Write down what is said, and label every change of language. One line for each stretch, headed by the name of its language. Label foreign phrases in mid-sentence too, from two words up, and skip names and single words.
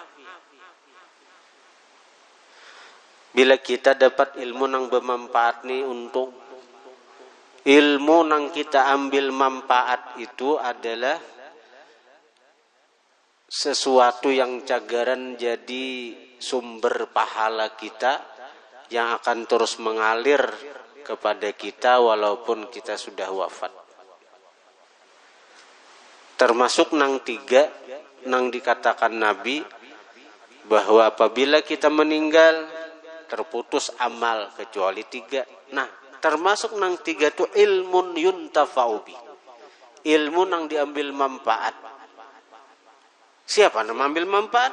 Indonesian: Bila kita dapat ilmu yang bermanfaat nih, untuk ilmu yang kita ambil manfaat itu adalah sesuatu yang cagaran jadi sumber pahala kita yang akan terus mengalir kepada kita walaupun kita sudah wafat. Termasuk nang tiga nang dikatakan Nabi bahwa apabila kita meninggal terputus amal kecuali tiga. Nah, termasuk nang tiga tu
Arabic: علم ينتفع به.
Indonesian: Ilmu nang diambil manfaat. Siapa nang ambil manfaat?